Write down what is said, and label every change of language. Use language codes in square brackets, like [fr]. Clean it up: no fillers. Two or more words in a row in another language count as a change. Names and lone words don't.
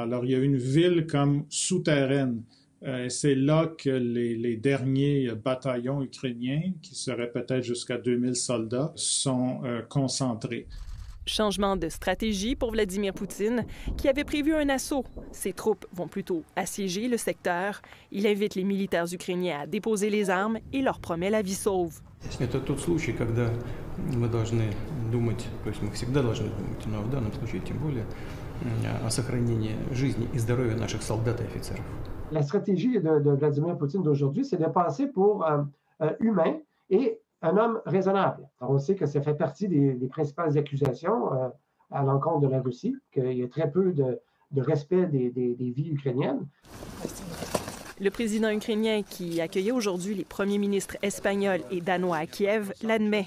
[fr] Alors il y a une ville comme souterraine. C'est là que les derniers bataillons ukrainiens, qui seraient peut-être jusqu'à 2000 soldats, sont concentrés. Changement de stratégie pour Vladimir Poutine, qui avait prévu un assaut. Ses troupes vont plutôt assiéger le secteur. Il invite les militaires ukrainiens à déposer les armes et leur promet la vie sauve. [ru] Это тот случай, когда мы должны думать, то есть мы всегда должны думать, но в данном случае тем более о сохранении жизни и здоровья наших солдат и офицеров. [fr] La stratégie de Vladimir Poutine d'aujourd'hui, c'est de passer pour humain et un homme raisonnable. Alors, on sait que ça fait partie des principales accusations à l'encontre de la Russie, qu'il y a très peu de respect des vies ukrainiennes. Le président ukrainien qui accueillait aujourd'hui les premiers ministres espagnols et danois à Kiev l'admet.